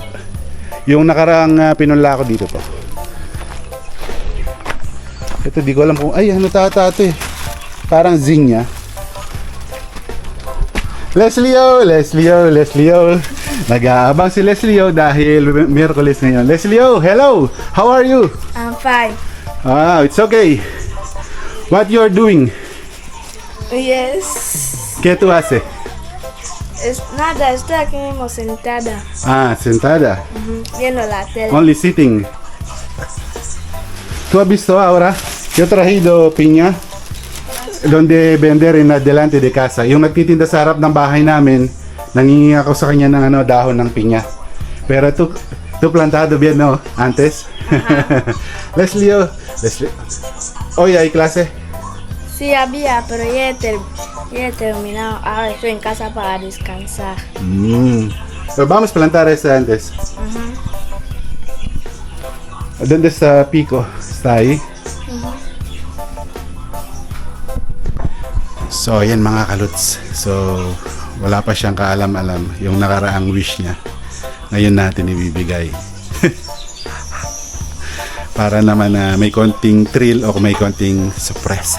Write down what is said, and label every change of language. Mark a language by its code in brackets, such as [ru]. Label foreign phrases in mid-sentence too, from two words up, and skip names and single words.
[tl] Yung nakaraang pinunla ko dito po. Ito di ko alam kung ano tatato eh. Parang zinnia. Leslio. Nag-aabang si Leslio dahil Miyerkules ngayon. Leslio, [en] hello. How are you? I'm fine. It's okay. What you're doing? Yes. [es] ¿Qué tú haces? Nada, estoy aquí mismo sentada. Sentada. Viendo la tele. [en] Only sitting. [es] ¿Tú has visto ahora? Yo he traído piña donde vender en adelante de casa. [tl] Yung nagtitinda sa harap ng bahay namin, nangingi ako sa kanya ng dahon ng piña. [es] Pero tú plantado bien, no? Antes. Leslio. Hoy hay clase. Sí, había, pero ya he terminado. Ahora estoy en casa para descansar. Pero vamos a plantar esta antes. ¿Dónde está Pico? Está ahí. [tl] So, ayan mga kaluts. So, wala pa siyang kaalam-alam yung nakaraang wish niya. Ngayon natin ibibigay. para naman may konting thrill o may konting surprise.